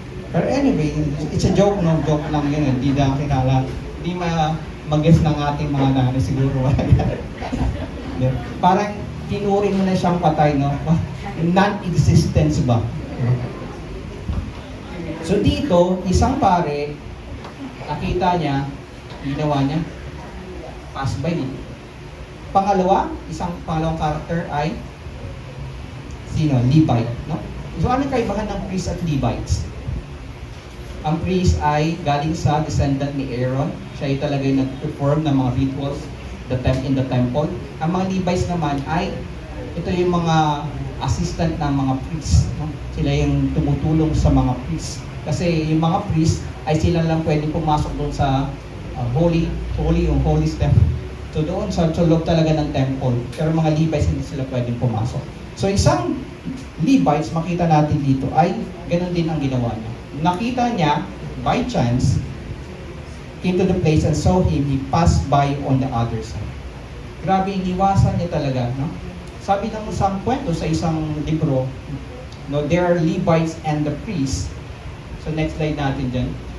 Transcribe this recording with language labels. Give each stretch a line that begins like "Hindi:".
English: Pero anyway, it's a joke, no?
Filipino: Joke lang yun, hindi na kinala, hindi mag-guess ng ating mga nanay siguro. Parang tinuring mo na siyang patay, no? Non-existence ba? So dito, isang pare, nakita niya, ginawa niya, pass by niya. Pangalawang character ay sino? Levite, no? So ano kaibahan ng priest at Levites? Ang priest ay galing sa descendant ni Aaron. Siya ay talaga yung nag-perform ng mga rituals
English: in the temple.
Filipino: Ang mga Levites naman ay ito yung mga assistant ng mga priests, no? Sila yung tumutulong sa mga priests. Kasi yung mga priests ay sila lang pwedeng pumasok doon sa holy step. So doon sa loob talaga ng temple. Pero mga Levites hindi sila pwedeng pumasok. So isang Levites, makita natin dito, ay ganun din ang ginawa niya. nakita niya,
English: by chance, came to the place and saw him, he passed by on the other side.
Filipino: Grabe, iniwasan niya talaga, no? Sabi ng isang kwento sa isang libro, no,
English: there are Levites and the priests.
Filipino: So next slide natin dyan.